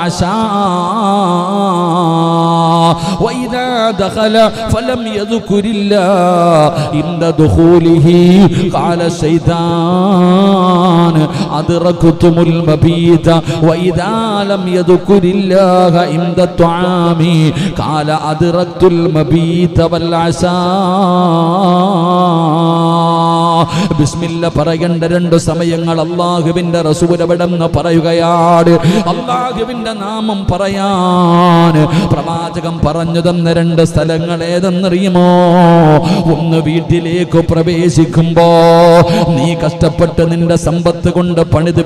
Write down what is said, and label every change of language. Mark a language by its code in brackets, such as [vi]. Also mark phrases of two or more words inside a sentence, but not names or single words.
[ar] عشاء وإذا دخل فلم يذكر الله عند دخوله قال الشيطان أدركتم المبيت وإذا لم يذكر الله عند الطعام قال أدركت المبيت والعشاء. [ml] ബിസ്മില്ല പറയേണ്ട 2 സമയങ്ങൾ അല്ലാഹുവിന്റെ റസൂൽ അവിടെന്ന് പറയുകയാണ്. അല്ലാഹുവിന്റെ നാമം പറയാൻ പ്രവാചകൻ പറഞ്ഞു തന്ന 2 സ്ഥലങ്ങൾ ഏതെന്നറിയുമോ? ഒന്ന്, വീട്ടിലേക്ക് പ്രവേശിക്കുമ്പോ നീ കഷ്ടപ്പെട്ട് നിന്റെ സമ്പത്ത് കൊണ്ട് പണിത്